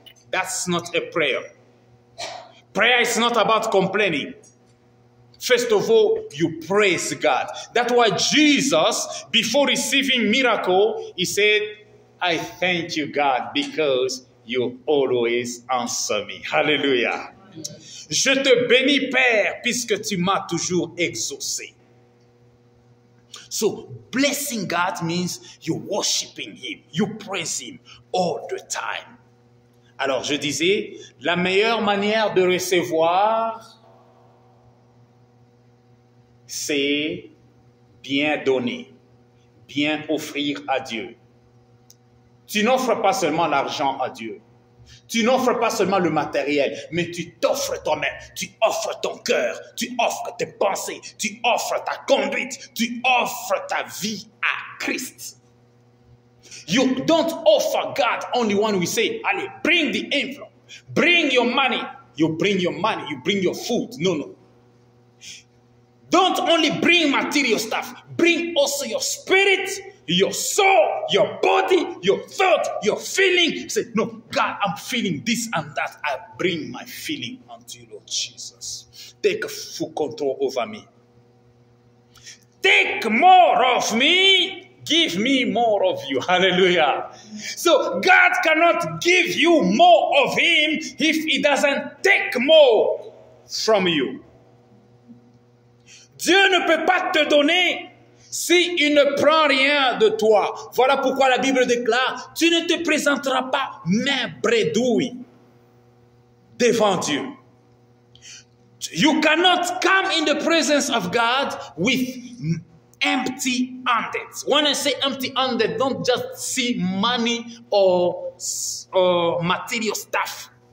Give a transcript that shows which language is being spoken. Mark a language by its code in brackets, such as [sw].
[en] That's not a prayer. Prayer is not about complaining. First of all, you praise God. That's why Jesus, before receiving miracle, he said, I thank you, God, because you always answer me. Hallelujah. [fr] Je te bénis, Père, puisque tu m'as toujours exaucé. [en] So, blessing God means you worshiping Him, you praise Him all the time. [fr] Alors, je disais, la meilleure manière de recevoir, c'est bien donner, bien offrir à Dieu. Tu n'offres pas seulement l'argent à Dieu. Tu n'offres pas seulement le matériel, mais tu t'offres toi-même. Tu offres ton cœur, tu offres tes pensées, tu offres ta conduite, tu offres ta vie à Christ. [en] You don't offer God only when we say, allez, bring the envelope, bring your money. You bring your money, you bring your food. No, no. Don't only bring material stuff. Bring also your spirit, your soul, your body, your thought, your feeling. Say, no, God, I'm feeling this and that. I bring my feeling unto you, Lord Jesus. Take full control over me. Take more of me. Give me more of you. Hallelujah. So God cannot give you more of Him if He doesn't take more from you. [fr] Dieu ne peut pas te donner s'il ne prend rien de toi. Voilà pourquoi la Bible déclare, tu ne te présenteras pas main bredouille devant Dieu. [en] You cannot come in the presence of God with empty-handed. When I say empty-handed, don't just see money or material stuff.